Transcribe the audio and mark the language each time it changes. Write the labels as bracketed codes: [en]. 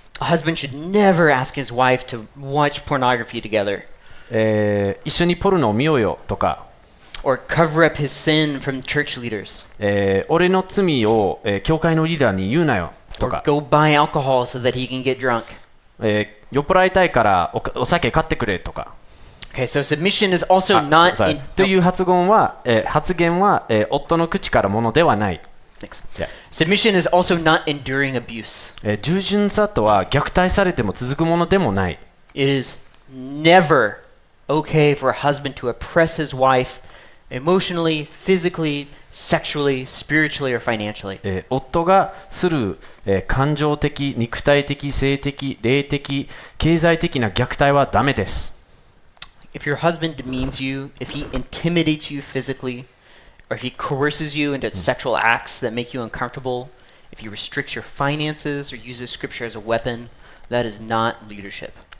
[en] A husband should never ask his wife to watch pornography together. [ja] 一緒にポルノを見ようよとか。 [en] Or cover up his sin from church leaders. [ja] 俺の罪を、教会のリーダーに言うなよとか。 [en] Or go buy alcohol so that he can get drunk. [ja] 酔っ払いたいからお酒買ってくれとか。 [en] Okay, so submission is also not in [ja] という発言は、夫の口からものではない。 [en] Yeah. Submission is also not enduring abuse. [ja] 従順さとは虐待されても続くものでもない。 [en] It is never okay for a husband to oppress his wife emotionally, physically, sexually, spiritually, or financially. [ja] 夫がする、感情的、肉体的、性的、霊的、経済的な虐待はダメです。 [en] If your husband demeans you, if he intimidates you physically, or if he coerces you into sexual acts that make you uncomfortable, if he restricts your finances or uses scripture as a weapon, that is not leadership.